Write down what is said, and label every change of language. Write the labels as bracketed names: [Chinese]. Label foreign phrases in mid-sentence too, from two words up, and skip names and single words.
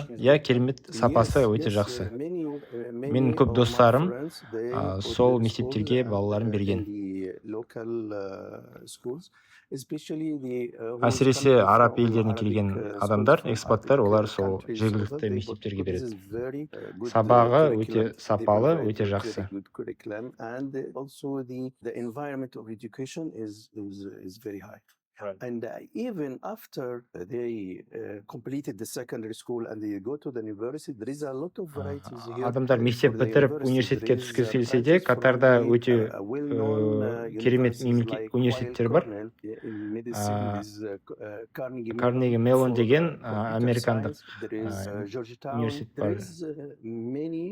[Kazakh] Керемет, сапасы өте жақсы. Менің көп достарым сол мектептерге балаларын берген. Әсіресе араб елдеріне келген адамдар, экспаттар, олар сол жергілікті мектептерге береді. Сабағы өте сапалы, өте жақсы. [English] And even after they completed the secondary school and they go to the university, there is a lot of varieties here. [Kazakh] Адамдар мектеп бітіріп университетке түскісі келсе де, Катарда өте керемет университеттер бар. Карнеги Меллон деген американдық университет бар.